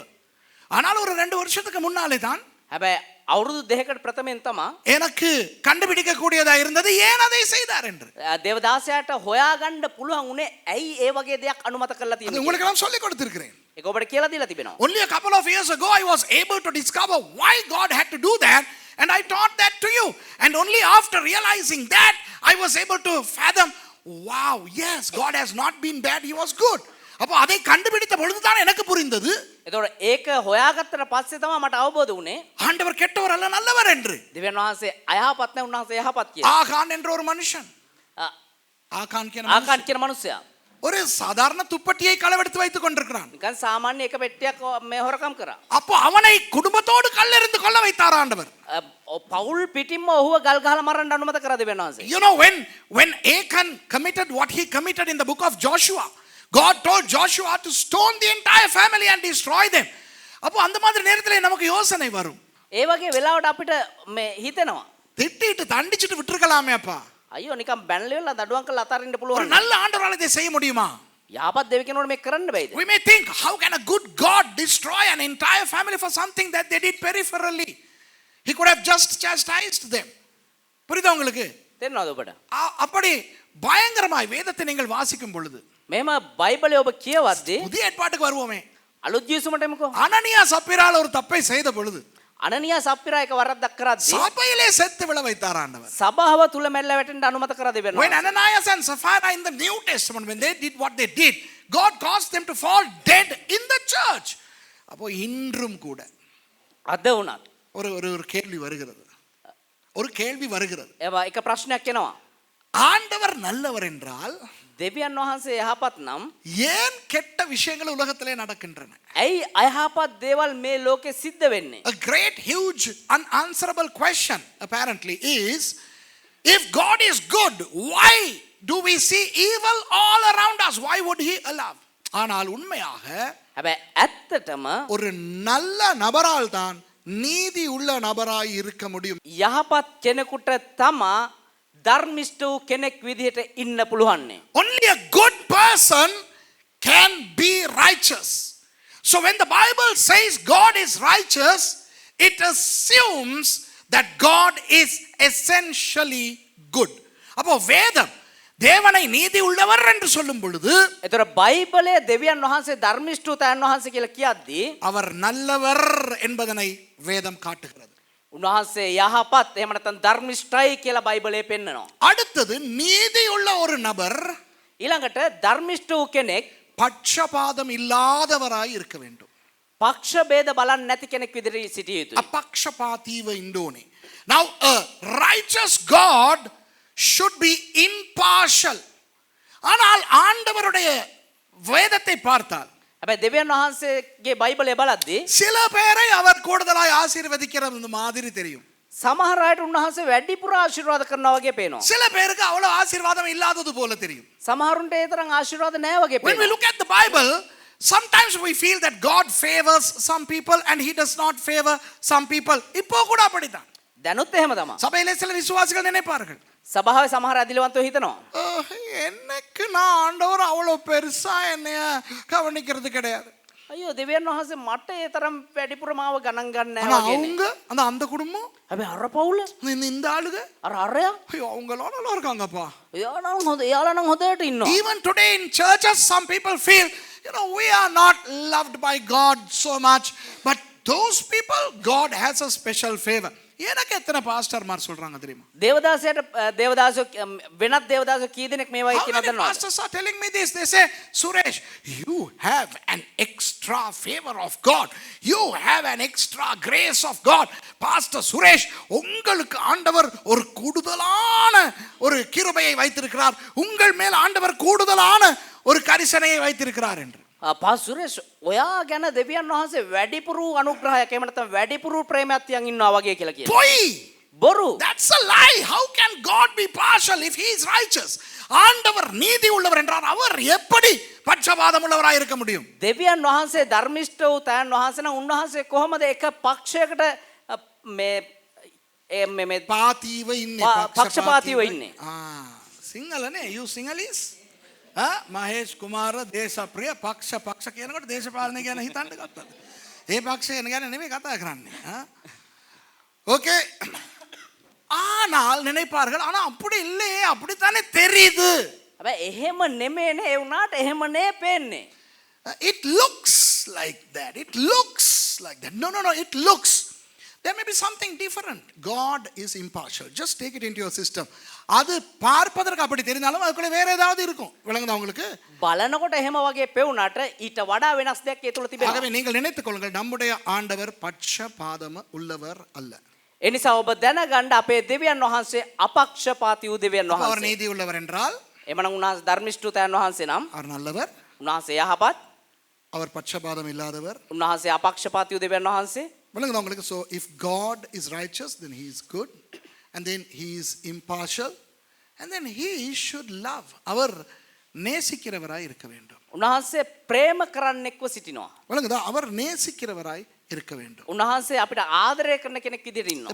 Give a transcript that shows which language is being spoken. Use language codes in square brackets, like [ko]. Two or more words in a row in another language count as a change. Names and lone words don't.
[ta] ஆனால் ஒரு 2 வருஷத்துக்கு முன்னாலே தான் [si] හැබැයි අවුරුදු දෙකකට ප්‍රථමයෙන් තමා [ta] எனக்கு கண்டுபிடிக்க கூடியதா இருந்தது ஏன் அதை செய்தார் என்று. [si] දේවදාසයාට හොයාගන්න පුළුවන් උනේ ඇයි ඒ වගේ දෙයක් අනුමත කරලා [ta] அது [si] තියෙන්නේ. [ta] உங்களுக்கு நான் சொல்லி கொடுத்திருக்கிறேன். [si] ඒක ඔබට කියලා දීලා තිබෙනවා. [en] Only a couple of years ago I was able to discover why God had to do that, and I taught that to you. And only after realizing that I was able to fathom wow, yes, God has not been bad, he was good. [ta] அப்போ அதை கண்டுபிடித்த பொழுதுதான் எனக்கு புரிந்தது [si] එතකොට ඒක හොයාගත්තට පස්සේ තමයි මට අවබෝධ වුණේ [ta] ஆண்டவர் கெட்டவர் அல்ல நல்லவர் என்று. [si] දෙවියන් වහන්සේ අයහපත් නැහැ උන්වහන්සේ යහපත් කියලා. [ta] ஆகான் என்ற ஒரு மனுஷன், ஆகான் [si] ආකාන් කියන මිනිසයා [ta] ஒரு சாதாரண துப்பட்டியை களவெடுத்து வைத்துக் கொண்டிருக்கிறான். [si] නිකන් සාමාන්‍ය එක පෙට්ටියක් මේ හොරකම් කරා. [ta] அப்போ அவனை குடும்பத்தோடு கல்லெறிந்து கொல்ல வைத்தார் ஆண்டவர். [si] පවුල් පිටින්ම ඔහුව ගල් ගහලා මරන්න අනුමත කරා දෙවියන් වහන්සේ. [en] You know, when Achan committed what he committed in the book of Joshua, God told Joshua to stone the entire family and destroy them. [ta] அப்போ அந்த மாதிரி நேரத்திலே நமக்கு யோசனை வரும். [si] ඒ වගේ වෙලාවට අපිට මේ හිතෙනවා. [ta] திட்டிட்டு தண்டிச்சிட்டு விட்டுருக்கலாமே அப்பா. [si] අයියෝ නිකන් බැනලෙලා දඩුවම් කරලා අතාරින්න [ta] ஒரு [si] පුළුවන්. [ta] நல்ல ஆண்டவரால் இதை செய்ய முடியுமா? [si] යහපත් දෙවි කෙනෙකුට මේක කරන්න බැයිද? [en] We may think, how can a good God destroy an entire family for something that they did peripherally? He could have just chastised them. [ta] புரியுதா உங்களுக்கு? [si] තේරෙනවද ඔබට? [ta] அப்படி பயங்கரமாய் வேதத்தை நீங்கள் வாசிக்கும் பொழுது [si] මෙහෙම බයිබලය ඔබ කියවද්දී [ta] புதிய ஏற்பாட்டுக்கு வருவோமே, [si] අලුත් ජීවිසුමට එමුකෝ. [ta] அனனியா சப்பீரால் ஒரு தப்பை செய்த பொழுது [si] අනනියා සප්පිරා එක වරද්දක් කරද්දී [ta] சபையிலே செத்து விழ வைத்தார் ஆண்டவர். [si] සභාව තුල මැල්ල වැටෙන්න අනුමත කරා දෙවියන් [en] When [si] වහන්සේ. [en] Ananias and Sapphira in the New Testament, when they did what they did, God caused them to fall dead in the church. [ta] அப்போ இன்றும் கூட [si] අද වුණත් [ta] ஒரு ஒரு ஒரு கேள்வி வருகிறது, ஒரு கேள்வி வருகிறது. [si] ඒවා එක ප්‍රශ්නයක් එනවා. [ta] ஆண்டவர் நல்லவர் என்றால் [si] දෙවියන් වහන්සේ යහපත් නම් [ta] ஏன் கெட்ட விஷயங்கள் உலகத்திலே நடக்கின்றன? [si] ඇයි අයහපත් දේවල් මේ ලෝකෙ සිද්ධ වෙන්නේ? [en] A great huge unanswerable question apparently is, if God is good, why do we see evil all around us? Why would he allow? [ta] ஆனால் உண்மையாக [si] හැබැයි ඇත්තටම [ta] ஒரு நல்ல நபரால் தான் நீதி உள்ள நபராய் இருக்க முடியும். [si] යහපත් කෙනෙකුට තමා ධර්මිෂ්ඨ වූ කෙනෙක් විදිහට ඉන්න පුළුවන්නේ. [en] Only a good person can be righteous. So when the Bible says God is righteous, it assumes that God is essentially good. [ta] அப்போ வேதம் தேவனை நீதி உள்ளவர் என்று சொல்லும் பொழுது [si] එතකොට බයිබලයේ දෙවියන් වහන්සේ ධර්මිෂ්ඨ වූ තයන් වහන්සේ කියලා කියද්දී [ta] அவர் நல்லவர் என்பதனை வேதம் காட்டுகிறது. [si] උන්වහන්සේ යහපත් එහෙම නැත්නම් ධර්මිෂ්ඨයි කියලා බයිබලයේ පෙන්නනවා. [ta] அடுத்தது நீதி உள்ள ஒரு நபர் [si] ඊළඟට ධර්මිෂ්ඨ වූ කෙනෙක් [ta] பட்சபாதம் இல்லாதவராய் இருக்க வேண்டும். [si] පක්ෂ ભેද බලන්නේ නැති කෙනෙක් විදිහට සිටිය යුතුයි. අපක්ෂපාතීව ඉන්න ඕනේ. [en] Now a righteous God should be impartial. [ta] ஆனால் ஆண்டவருடைய வேதத்தை பார்த்தால் [si] හැබැයි දෙවියන් වහන්සේගේ බයිබලය බලද්දී [ta] சில பேரை அவர் கூடுதலாய் ஆசீர்வதிக்கிறது மாதிரி தெரியும். [si] සමහර අයට උන්වහන්සේ වැඩිපුර ආශිර්වාද කරනවා වගේ පේනවා. [ta] சில பேருக்கு அவ்வளவு ஆசீர்வாதம் இல்லாதது போல தெரியும். [si] සමහරුන්ට ඒ තරම් ආශිර්වාද නැහැ වගේ [en] When we [si] පේනවා. [en] look at the Bible, sometimes we feel that God favors some people and he does not favor some people. [ta] இப்போ கூட அப்படிதான். [si] දැනුත් එහෙම තමයි. [ta] சபையிலே சில விசுவாசிகள் நினைப்பார்கள், [si] සභාවේ සමහර අදිලවන්තයෝ හිතනවා. [ta] எனக்கு நான் ஆண்டவர் அவ்வளவு பெருசா என்னைய கவனிக்கிறது கிடையாது. [si] අයියෝ දෙවියන් වහන්සේ මට ඒ තරම් වැඩිපුර මාව ගණන් ගන්න [ta] ஆனா [si] නැහැ වගේ. [ta] அவங்க அந்த குடும்பம் [si] හැබැයි අර පවුල [ta] இந்த ஆளுங்க [si] අර අරයා [ta] ஐயோ அவங்களோட நல்லா இருக்காங்கப்பா. [si] එයාලා නම් හොඳට ඉන්නවා. [en] Even today in churches, some people feel, we are not loved by God so much, but those people, God has a special favor. [ta] எனக்கு எத்தனை பாஸ்டர்மார் சொல்றாங்க தெரியுமா? [si] දේවදාසයට දේවදාසෝ වෙනත් දේවදාසෝ කී දෙනෙක් මේ වගේ [en] How [si] කියනවද [en] many [si] දන්නවද? [en] pastors are telling me this? They say, Suresh, you have an extra favor of God. You have an extra grace of God. [ta] Pastor Suresh, உங்களுக்கு ஆண்டவர் ஒரு கூடுதலான ஒரு கிருபையை வைத்திருக்கிறார். உங்கள் மேல் ஆண்டவர் கூடுதலான ஒரு கரிசனையை வைத்திருக்கிறார் என்று. [si] පාසුරේෂ් ඔයා ගැන දෙවියන් වහන්සේ වැඩිපුරු අනුග්‍රහයක් එහෙම නැත්නම් වැඩිපුරු ප්‍රේමයක් තියන් ඉන්නවා වගේ කියලා කියනවා. [ta] பொய். [si] බොරු. [en] That's a lie. How can God be partial if he is righteous? [ta] ஆண்டவர் நீதி உள்ளவர் என்றால் அவர் எப்படி பட்சபாதம் உள்ளவராய் இருக்க முடியும்? [si] දෙවියන් වහන්සේ ධර්මිෂ්ඨ වූ තයන් වහන්සේ නම් උන්වහන්සේ කොහොමද එක පක්ෂයකට මේ පාතීව ඉන්නේ, පක්ෂපාතීව ඉන්නේ? සිංහලනේ, [en] you Sinhalese? [si] මහේෂ් කුමාර දේශප්‍රිය පක්ෂ කියනකොට දේශපාලනය ගැන හිතන්න ගත්තද? ඒ පක්ෂය ගැන නෙමෙයි කතා කරන්නේ. [ta] ஓகே. ஆனால் நினைப்பார்கள், ஆனா அப்படி இல்லையே, அப்படித்தானே தெரியுது. [si] හැබැයි එහෙම නෙමෙයිනේ ඒ උනාට එහෙමනේ පේන්නේ. [en] It looks like that. It looks like that. No, it looks. There may be something different. God is impartial. Just take it into your system. [ta] அது பார்ப்பதற்கு அப்படி தெரிந்தாலும் அதுக்குள்ள வேற ஏதாவது இருக்கும். விளங்குதா உங்களுக்கு? [si] බලනකොට එහෙම වගේ පෙවුනට ඊට වඩා වෙනස් දෙයක් ඒ තුල තිබෙනවා. [ta] ஆகவே நீங்கள் நினைத்துக் கொள்ளுங்கள், நம்முடைய ஆண்டவர் பட்சபாதம் உள்ளவர் அல்ல. [si] ඒ නිසා ඔබ දැනගන්න අපේ දෙවියන් වහන්සේ අපක්ෂපාතී වූ දෙවියන් [ta] அவர் [si] වහන්සේ. [ta] நீதி உள்ளவர் என்றால் [si] එමනම් උන්වහන්සේ ධර්මිෂ්ඨතයන් වහන්සේ නම් [ta] அவர் நல்லவர். [si] උන්වහන්සේ යහපත්, [ta] அவர் பட்சபாதம் இல்லாதவர். [si] උන්වහන්සේ අපක්ෂපාතී වූ දෙවියන් වහන්සේ. [ta] விளங்குதா உங்களுக்கு? [en] So if God is righteous, then he is good, and then he is impartial, and then he should love. [ta] அவர் நேசிக்கிறவராய் இருக்க வேண்டும். [si] උන්වහන්සේ ප්‍රේම කරන්නෙක්ව සිටිනවා. [ta] விளங்குதா? அவர் நேசிக்கிறவராய் இருக்க வேண்டும். [si] උන්වහන්සේ අපිට ආදරය කරන කෙනෙක් විදිහට ඉන්නවා.